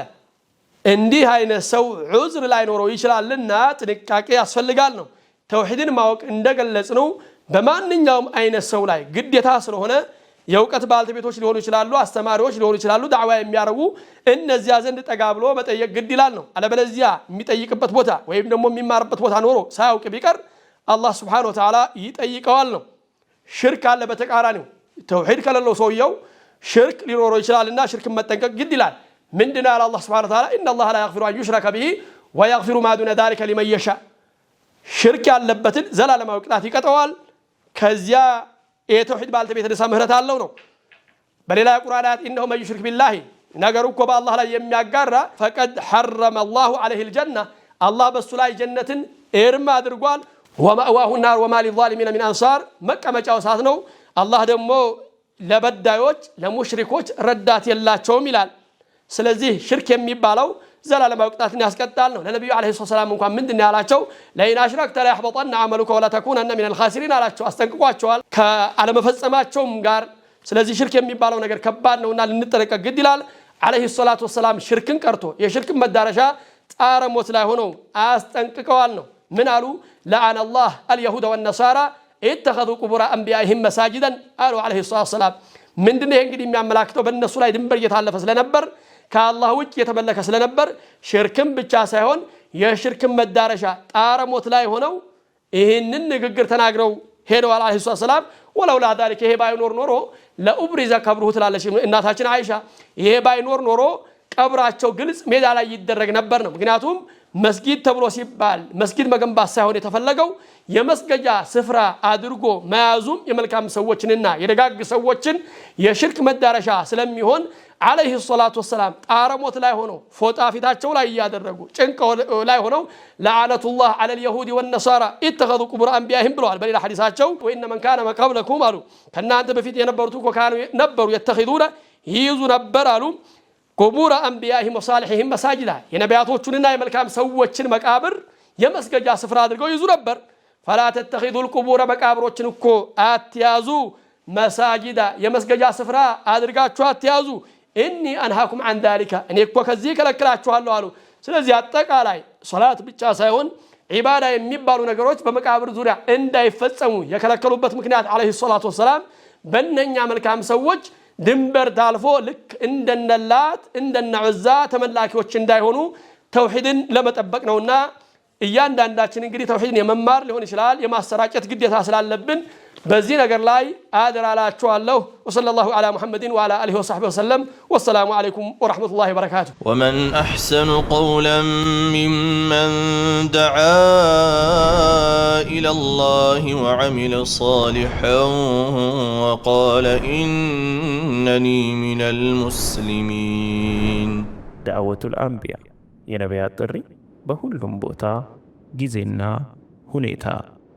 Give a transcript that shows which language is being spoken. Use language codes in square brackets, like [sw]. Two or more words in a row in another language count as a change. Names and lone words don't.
[am] እንዲህ አይነት ሰው ዑዝር ላይ ኖሮ ይችላልና ጥንቃቄ ያስፈልጋል ነው ተውሂድን ማወቅ እንደገለጽነው በማንኛውም አይነት ሰው ላይ ግዴታ ስለሆነ የውቀት ባልተቤቶች ሊሆኑ ይችላሉ አስተማሪዎች ሊሆኑ ይችላሉ ዳዕዋ የሚያረጉ እነዚያ ዘንድ ተጋብሎ መጠየቅ ግድ ይላል ነው አለበለዚያ የሚጠይቅበት ቦታ ወይም ደግሞ የሚማርበት ቦታ ኖሮ ሳያውቅ ቢቀር አላህ [ar] سبحانه وتعالى [am] ይጠይቀዋል ነው ሽርክ አለ በተቃራኒው ተውሂድ ከሌለው ሰውየው ሽርክ ሊኖረው ይችላልና ሽርክን መጠንቀቅ ግድ ይላል ምንድነው ያለ አላህ [ar] سبحانه وتعالى ان الله لا يغفر ان يشرك به ويغفر ما دون ذلك لمن يشاء [am] ሽርክ ያለበትን ዘላለማዊ ቅጣት ይቀጣዋል ከዚያ የተውሂድ ባልተቤት ለሳ ምህረት አለው ነው በሌላ ቁርአን አያት [ar] انه من يشرك بالله [am] ነገሩ እኮ በአላህ ላይ የሚያጋራ [ar] فقد حرم الله عليه الجنه الله [am] በሱ ላይ ጀነትን እርም አድርጓል [ar] ومأواه النار وما للظالمين من انصار [am] መቀመጫው እሳት ነው አላህ ደግሞ ለበዳዮች ለሙሽሪኮች ረዳት የላቸውም ይላል ስለዚህ ሽርክ የሚባለው ዘላለማዊ ቅጣትን ያስቀጣል ነው ለነብዩ [ar] عليه السلام [am] እንኳን ምንድነው ያላቸው [ar] لئن أشركت ل يحبطن عملك ولا تكونن من الخاسرين [am] አላቸው አስጠንቅቋቸዋል ከአለመፈጸማቸውም ጋር ስለዚህ ሽርክ የሚባለው ነገር ከባድ ነውና ልንጠነቀቅ ግድ ይላል [ar] عليه الصلاة والسلام [am] ሽርክን ቀርቶ የሽርክን መዳረሻ ጣረ ሞት ላይ ሆነው አስጠንቅቀዋል ነው ምን አሉ [ar] لعن الله اليهود والنصارى اتخذوا قبور انبيائهم مساجدا قالوا عليه الصلاه والسلام [am] ምንድነው እንግዲህ የሚያመላክተው በእነሱ ላይ ድንበር እየታለፈ ስለነበር ከአላህ ውጭ የተመለከ ስለነበር ሽርክም ብቻ ሳይሆን የሽርክም መዳረሻ ጣረ ሞት ላይ ሆነው ይሄንን ንግግር ተናግረው ሄደዋል [ar] عليه السلام ولولا ذلك [am] ይሄ ባይኖር ኖሮ [ar] لأبرز قبره [am] ትላለች እናታችን አይሻ ይሄ ባይኖር ኖሮ ቀብራቸው ግልጽ ሜዳ ላይ ይደረግ ነበር ነው ምክንያቱም መስጊድ ተብሎ ሲባል መስጊድ መገንባት ሳይሆን የተፈለገው የመስገጃ ስፍራ አድርጎ መያዙም የመልካም ሰዎችንና የደጋግ ሰዎችን የሽርክ መዳረሻ ስለሚሆን [ar] عليه الصلاة والسلام [am] ጣረሞት ላይ ሆነው ፎጣ ፊታቸው ላይ ያደረጉ ጭንቅ ላይ ሆነው [ar] لعنة الله على اليهود والنصارى اتخذوا قبور انبيائهم [am] ብለዋል በሌላ ሐዲሳቸው ወይነ [ar] من كان قبلكم [am] አሉ ከናንተ በፊት የነበሩት እኮ ነበሩ يتخذون ይይዙ ነበር አሉ [ar] قبور انبيائهم وصالحهم مساجدا [am] የነቢያቶቹንና የመልካም ሰዎችን መቃብር የመስገጃ ስፍራ አድርገው ይዙ ነበር [ar] فلا تتخذوا القبور [am] መቃብሮችን እኮ አትያዙ مساجدا የመስገጃ ስፍራ አድርጋችሁ አትያዙ [ar] اني انهاكم عن ذلك [am] እኔ እኮ ከዚህ ከለክላችኋለሁ አሉ ስለዚህ አጠቃላይ ሶላት ብቻ ሳይሆን ዒባዳ የሚባሉ ነገሮች በመቃብር ዙሪያ እንዳይፈጸሙ የከለከሉበት ምክንያት [ar] عليه الصلاة والسلام [am] በእነኛ መልካም ሰዎች ድንበር ታልፎ ልክ እንደነላት እንደነዑዛ ተመላኪዎች እንዳይሆኑ ተውሂድን ለመጠበቅ ነውና እያንዳንዳችን እንግዲህ ተውሂድን የመማር ሊሆን ይችላል የማሰራጨት ግዴታ ስላለብን በዚህ ነገር ላይ አደራላችኋለሁ [ar] وصلى الله على محمد وعلى آله وصحبه وسلم والسلام عليكم ورحمة الله وبركاته ومن أحسن قولا ممن دعا إلى الله وعمل صالحا وقال إنني من المسلمين دعوة الأنبياء [am] የነቢያት ጥሪ በሁሉም ቦታ ጊዜና ሁኔታ